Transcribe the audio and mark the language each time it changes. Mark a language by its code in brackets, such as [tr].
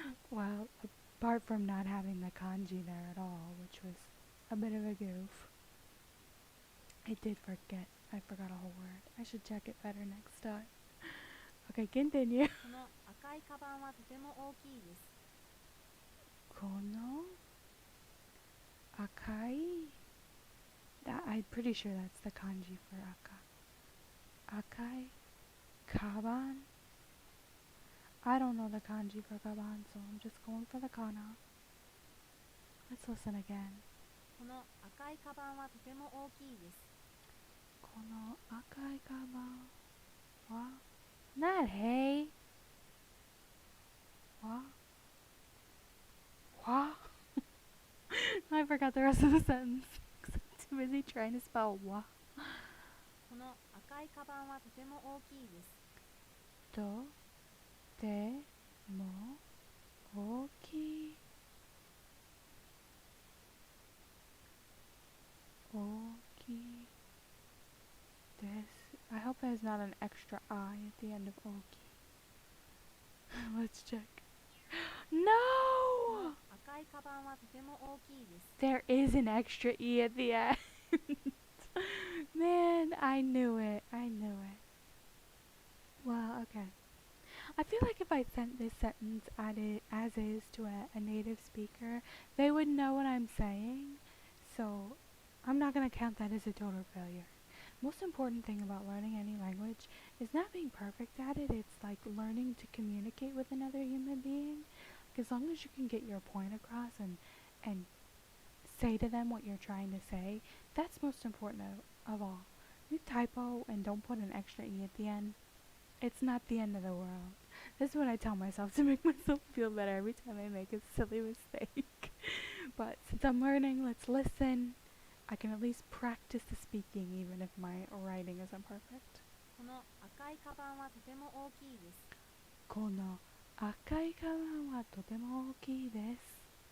[en] Well, apart from not having the kanji there at all, which was a bit of a goof, I did forget. I forgot a whole word. I should check it better next time. Okay, continue. [ja] この赤いカバンはとても大きいです。 Kono Akai? [en] I'm pretty sure that's the kanji for aka. Akai? Kaban? I don't know the kanji for kaban, so I'm just going for the kana. Let's listen again. [ja] この赤いカバンはとても大きいです。この赤いカバンは [en] not hey. [ja] Wa? Wa? [en] I forgot the rest of the sentence. I'm too busy trying to spell wa. [ja] この赤いカバンはとても大きいです。とても大きい。大きいです。 [en] I hope there's not an extra I at the end of 大きい。Let's check. [ja] この [en] No! [ja] 赤いカバンはとても大きいです。 [en] There is an extra E at the end. Man, I knew it. I knew it. Well, okay. I feel like if I sent this sentence as is to a native speaker, they would know what I'm saying. So I'm not going to count that as a total failure. Most important thing about learning any language is not being perfect at it. It's like learning to communicate with another human being. Like as long as you can get your point across and say to them what you're trying to say, that's most important of all. You typo and don't put an extra E at the end, it's not the end of the world. This is what I tell myself to make myself feel better every time I make a silly mistake. But since I'm learning, let's listen. I can at least practice the speaking even if my writing isn't perfect. [ja] この赤いカバンはとても大きいです。この赤いカバンはとても大きいです。